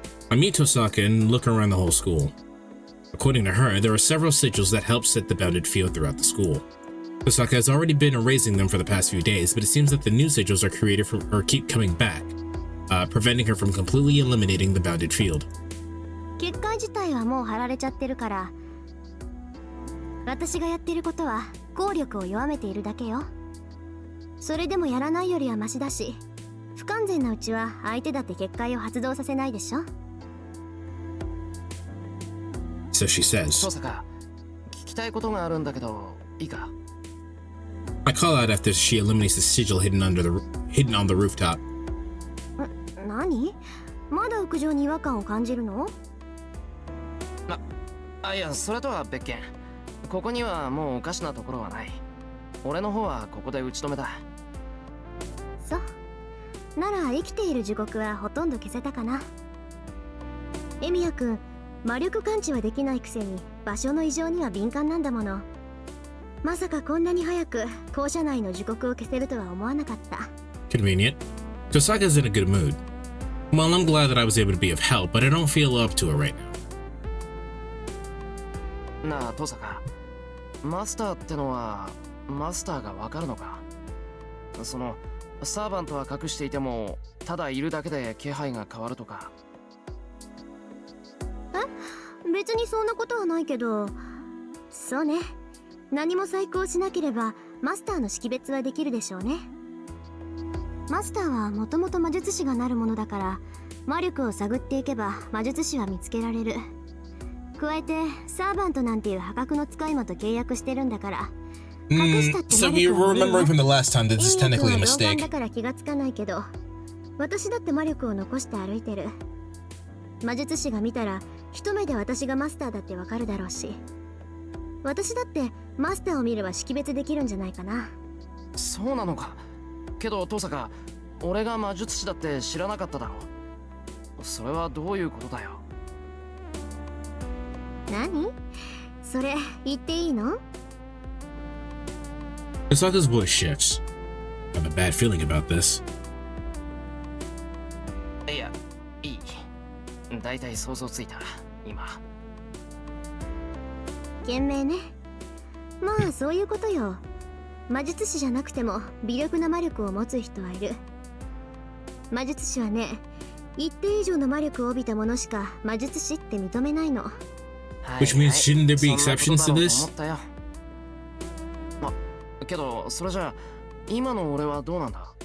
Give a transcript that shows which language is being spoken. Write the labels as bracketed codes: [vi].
[en] I meet Tosaka and look around the whole school. According to her, there are several sigils that help set the bounded field throughout the school. Tosaka has already been erasing them for the past few days, but it seems that the new sigils are created from her keep coming back, preventing her from completely eliminating the bounded field. [ja] 結界自体はもう貼られちゃってるから、私がやってることは効力を弱めているだけよ。それでもやらないよりはマシだし、不完全なうちは相手だって結界を発動させないでしょ。 [en] So she says. [ja] 登坂、聞きたいことがあるんだけど、いいか? [en] I call out after she eliminates the sigil hidden on the rooftop. [ja] 何？まだ屋上に違和感を感じるの？いや、それとは別件。ここにはもうおかしなところはない。俺の方はここで打ち止めだ。そう。なら生きている時刻はほとんど消せたかな。エミヤ君、魔力感知はできないくせに場所の異常には敏感なんだもの。まさかこんなに早く校舎内の時刻を消せるとは思わなかった。 [en] Convenient. Tosaka's in a good mood. Well, I'm glad that I was able to be of help, but I don't feel up to it right now. [ja] なあ、登坂。マスターってのは、マスターがわかるのか？その、サーバントは隠していても、ただいるだけで気配が変わるとか。別にそんなことはないけど、そうね。何も細工しなければマスターの識別はできるでしょうね。マスターはもともと魔術師がなるものだから、魔力を探っていけば魔術師は見つけられる。加えてサーバントなんていう破格の使い魔と契約してるんだから。 [en] So you're remembering from the last time that this is technically a mistake. [ja] だから気がつかないけど、私だって魔力を残して歩いてる。魔術師が見たら一目で私がマスターだってわかるだろうし、私だってマスターを見れば識別できるんじゃないかな。そうなのか。けど登坂、俺が魔術師だって知らなかっただろ。それはどういうことだよ。何？それ言っていいの [en] ？Tosaka's voice shifts. I have a bad feeling about this. [ja] いや、いい。だいたい想像ついた、今。賢明ね。まあそういうことよ。魔術師じゃなくても微力な魔力を持つ人はいる。魔術師はね、一定以上の魔力を帯びた者しか魔術師って認めないの。 [en] Which means shouldn't there be exceptions to this? [ja] けどそれじゃあ今の俺はどうなんだ？